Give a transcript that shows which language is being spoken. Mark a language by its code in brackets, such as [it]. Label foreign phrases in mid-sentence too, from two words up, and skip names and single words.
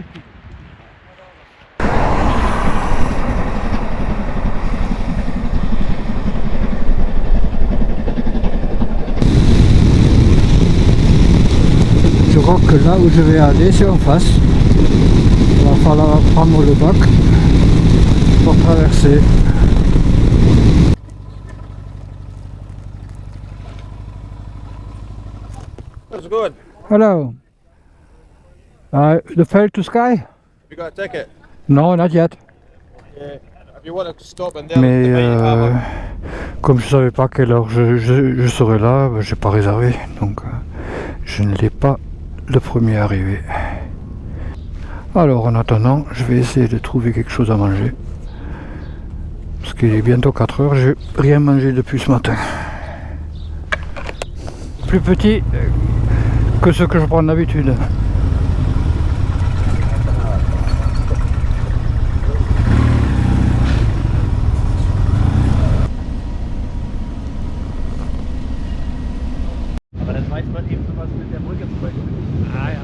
[fr] Je crois que là où je vais aller, c'est en face. Il va falloir prendre le bac pour traverser. [en] How's it going? Hello. The fare to Sky? You got a ticket? No, not yet. Yeah. If you want to stop in there, [fr] Mais [en] they might have a- [fr] comme je savais pas à quelle heure je serai là, ben, j'ai pas réservé, donc je ne l'ai pas le premier arrivé. Alors en attendant, je vais essayer de trouver quelque chose à manger. Parce qu'il est bientôt 4 heures, j'ai rien mangé depuis ce matin. Plus petit que ce que je prends d'habitude. [de] Aber das weiß man eben sowas mit der Brücke zum Beispiel. Ah ja.